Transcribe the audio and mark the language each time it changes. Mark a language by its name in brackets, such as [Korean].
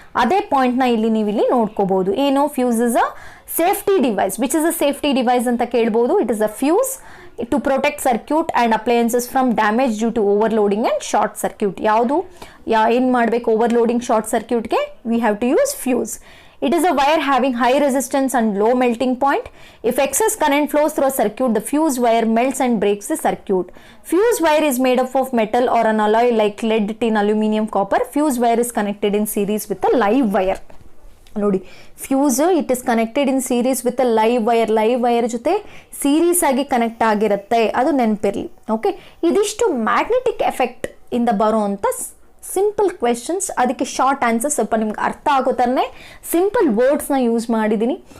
[Kannada] ಅದೇ ಪಾಯಿಂಟ್ನ ನೀವು ಇಲ್ಲಿ ನೋಡ್ಕೋಬಹುದು. ಏನು? [English] Fuse is a safety device. Which is a safety device [Kannada] ಅಂತ ಕೇಳ್ಬೋದು. [English] It is a fuse to protect circuit and appliances from damage due to overloading and short circuit. [Kannada] ಯಾವುದು ಏನು ಮಾಡಬೇಕು? [English] Overloading, short ಸರ್ಕ್ಯೂಟ್ಗೆ we have to use fuse. It is a wire having high resistance and low melting point. If excess current flows through a circuit, the fused wire melts and breaks the circuit. Fused wire is made up of metal or an alloy like lead, tin, aluminum, copper. Fused wire is connected in series with a live wire. [Kannada] ನೋಡಿ, [English] fuse it is connected in series with a live wire [Kannada] ಜೊತೆ series ಆಗಿ connect ಆಗಿರುತ್ತೆ, ಅದು ನೆನಪಿರಲಿ. Okay, ಇದಿಷ್ಟು magnetic effect ಇಂದ ಬರೋ ಅಂಥ ಸಿಂಪಲ್ ಕ್ವೆಶನ್ಸ್, ಅದಕ್ಕೆ ಶಾರ್ಟ್ ಆನ್ಸರ್, ಸ್ವಲ್ಪ ನಿಮ್ಗೆ ಅರ್ಥ ಆಗೋ ಥರನೇ ಸಿಂಪಲ್ ವರ್ಡ್ಸ್ನ ಯೂಸ್ ಮಾಡಿದ್ದೀನಿ.